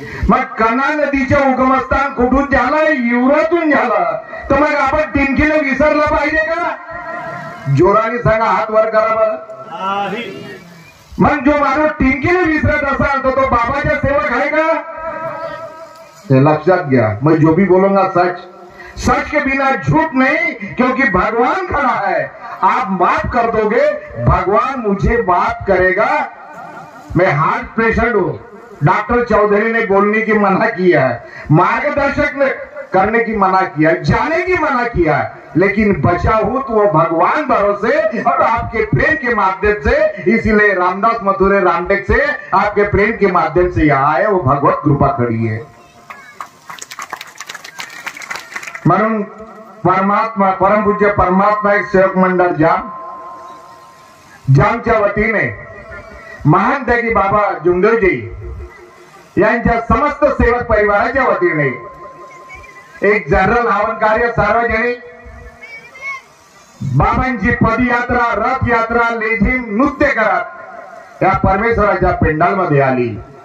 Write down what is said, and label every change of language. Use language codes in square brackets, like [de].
[mr] मग कन्हा नदीच्या उगमस्थान कुठून झालं? युवरातून झालं. तर मग आपण टिंकीला विसरलं पाहिजे का? जोराने सांगा, हात वर करा बरं. मग जो माणूस टिंकीला विसरत असाल तर तो बाबाचा सेवक आहे का? ये लक्षात घ्या. [hi] मैं जो भी बोलूंगा सच, सच के बिना झूठ नहीं, क्योंकि भगवान खड़ा है. आप माफ कर दोगे, भगवान मुझे माफ करेगा. मैं हार्ट पेशेंट हूं. डॉक्टर चौधरी ने बोलने की मना किया है, मार्गदर्शक ने करने की मना किया, जाने की मना किया, लेकिन बचा हूं तो वो भगवान भरोसे और आपके प्रेम के माध्यम से. इसीलिए रामदास मथुरे रामटेक से आपके प्रेम के माध्यम से यहाँ आए. वो भगवत कृपा खड़ी है. [mr] म्हणून परमात्मा, परमपूज्य परमात्मा एक सेवक मंडळ जामच्या वतीने महान त्यागी बाबा जुंगरजी यांच्या समस्त सेवक परिवाराच्या वतीने एक जनरल हवन कार्य सार्वजनिक बाबांची पदयात्रा, रथयात्रा, लेझिम, नृत्य करत या परमेश्वराच्या पेंडालमध्ये आली.